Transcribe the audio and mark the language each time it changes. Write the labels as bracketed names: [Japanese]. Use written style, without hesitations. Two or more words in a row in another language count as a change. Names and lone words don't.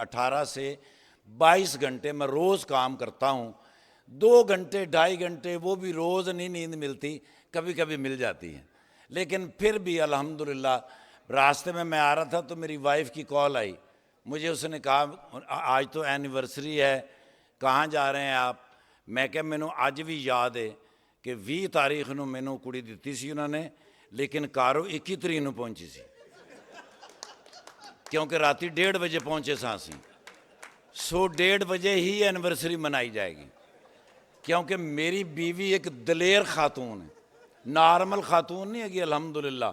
[Urdu] 18 سے 22 گھنٹے میں روز کام کرتا ہوں، 2 گھنٹے 2.5 گھنٹے وہ بھی روز نہیں نیند ملتی، کبھی کبھی مل جاتی ہے، لیکن پھر بھی الحمدللہ۔ راستے میں آ رہا تھا تو میری وائف کی کال آئی، مجھے اس نے کہا آج تو اینیورسری ہے، کہاں جا رہے ہیں آپ؟ [Punjabi] میں کہا مینوں اج بھی یاد ہے کہ 20 تاریخ نو مینوں کڑی دتی سی انہوں نے، لیکن کارو 21 تاریخ نو پہنچی سی، کیونکہ راتی 1:30 بجے پہنچے ساں سی۔ [Urdu] 1:30 بجے ہی اینیورسری منائی جائے گی، کیونکہ میری بیوی ایک دلیر خاتون ہے، نارمل خاتون نہیں ہے گی الحمدللہ۔